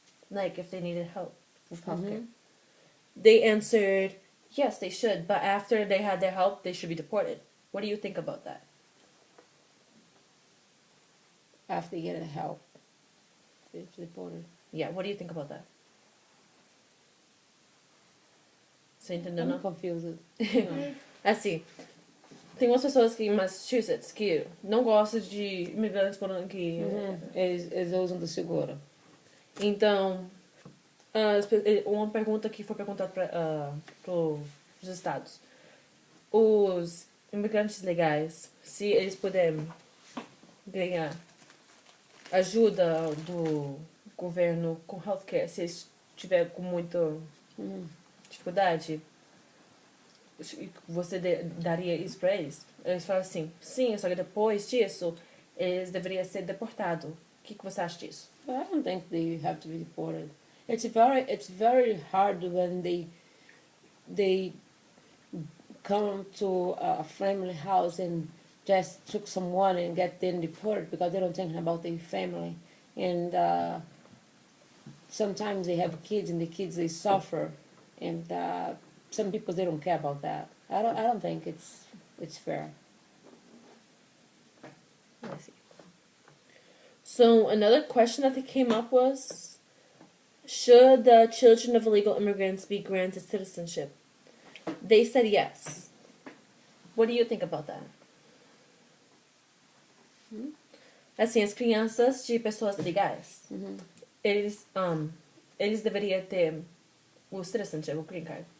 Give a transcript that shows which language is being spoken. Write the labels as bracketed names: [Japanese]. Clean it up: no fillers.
[English] Like if they needed help with healthcare. They answered yes, they should, but after they had their help, they should be deported. What do you think about that? After they get help, they're deported. Yeah, what do you think about that? [Portuguese] Você entendeu, [English] I'm [Portuguese] não? [English] confused. [Portuguese] Assim, tem umas pessoas aqui em Massachusetts que não gostam de imigrantes morando aqui. Eles usam do seguro. Então, uma pergunta que foi perguntada para os estados. Os imigrantes legais, se eles puderem ganhar ajuda do governo com healthcare, se eles tiverem com muita dificuldade, você daria isso para eles? Eles falam assim, sim, só que depois disso, eles deveriam ser deportados. O que você acha disso? [English] I don't think they have to be deported. It's very hard when they come to a family house and just took someone and get them deported because they don't think about their family. And sometimes they have kids and the kids they suffer, and some people they don't care about that. I don't think it's fair. I see. So another question that came up was, should the children of illegal immigrants be granted citizenship? They said yes. What do you think about that? [Portuguese] Assim, as crianças de pessoas ilegais, eles deveriam ter o citizenship, o green card.